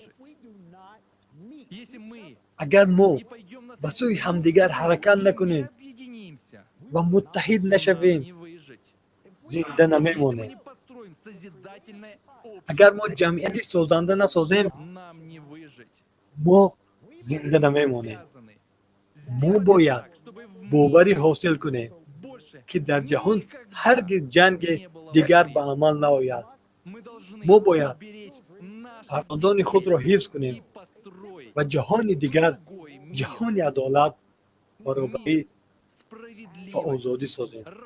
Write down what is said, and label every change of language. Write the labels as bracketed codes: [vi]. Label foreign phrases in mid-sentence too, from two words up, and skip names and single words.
[tg] Агар мо ба сӯи ҳамдигар ҳаракат накунем ва муттаҳид нашавем, зинда намемонем. Агар мо ҷамъияти созанда насозем, мо зинда намемонем. мо бояд боварӣ ҳосил кунем ки дар ҷаҳон ҳаргиз ҷанге дигар ба амал наояд. мо бояд фарзандони худро ҳифз кунем ва ҷаҳони дигар, ҷаҳони адолат, баробарӣ ва озодӣ созем.